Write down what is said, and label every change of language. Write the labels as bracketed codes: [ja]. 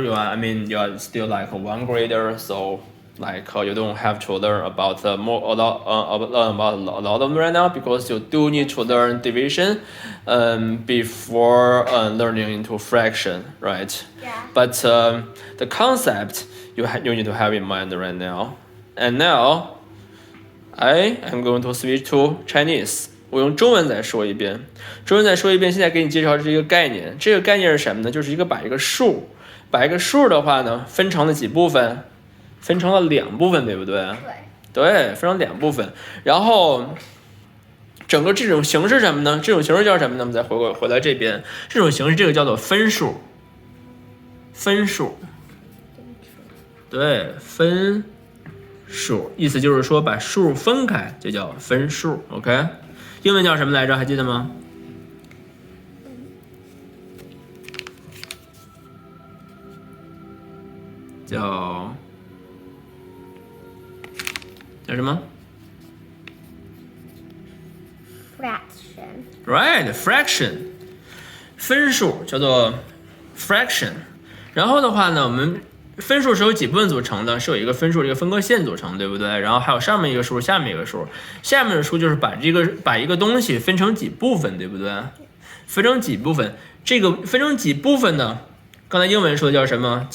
[en] You are still like a 1 grader, so like you don't have to learn about a lot of them right now, because you do need to learn division before learning into fraction, right? Yeah. But the concept you need to have in mind right now. And now I am going to switch to Chinese. [zh] 我用中文再说一遍。现在给你介绍这个概念。这个概念是什么呢？就是把一个数的话呢，分成了几部分？分成了2部分，对不对？对，分成2部分。然后整个这种形式是什么呢？这种形式叫什么呢？我们再回来这边，这种形式这个叫做分数。对，分数，意思就是说把数分开就叫分数。 OK， 英文叫什么来着？还记得吗？叫什么 [en] ？Fraction。Right, [zh] fraction， 分数叫做 fraction。然后的话呢，我们分数是由几部分组成的？是有一个分数，这个分割线组成，对不对？然后还有上面一个数，下面一个数。下面的数就是把一个东西分成几部分，对不对？分成几部分？这个分成几部分呢？刚才英文说的叫什么？